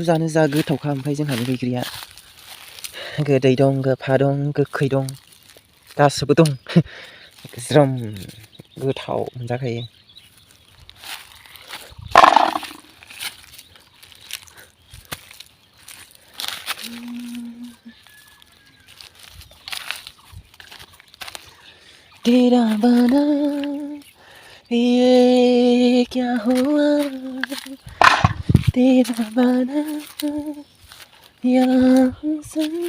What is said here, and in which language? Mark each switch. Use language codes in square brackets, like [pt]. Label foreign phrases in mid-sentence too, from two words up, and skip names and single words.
[brx] जानो जा गोथावखा ओमफ्राय जोंहानि बैग्रिया गोदै दं गोफा दं गोखै दं गासैबो दं ज्रोम गोथाव मोनजाखायो [hi] तेरा बना ये क्या हुआ तेरा बना यहाँ से